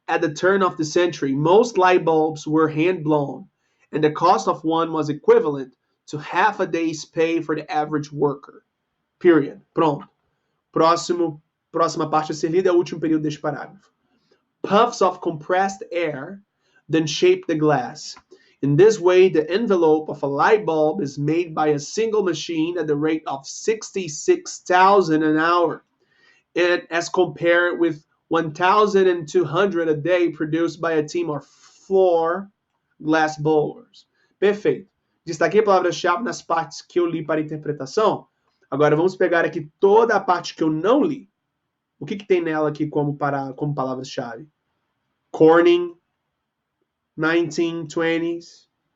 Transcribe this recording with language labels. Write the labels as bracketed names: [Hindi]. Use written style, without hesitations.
[English] At the turn of the century, most light bulbs were hand-blown, and the cost of one was equivalent to half a day's pay for the average worker. [Portuguese] Period. Pronto. Próxima parte a ser lida é o último período deste parágrafo. [English] Puffs of compressed air then shape the glass. In this way, the envelope of a light bulb is made by a single machine at the rate of 66,000 an hour, and as compared with 1,200 a day produced by a team of 4 glass blowers. [Portuguese] Perfeito. Destaquei palavras-chave nas partes que eu li para interpretação. Agora vamos pegar aqui toda a parte que eu não li. O que tem nela aqui como palavras-chave? Corning, 1920s.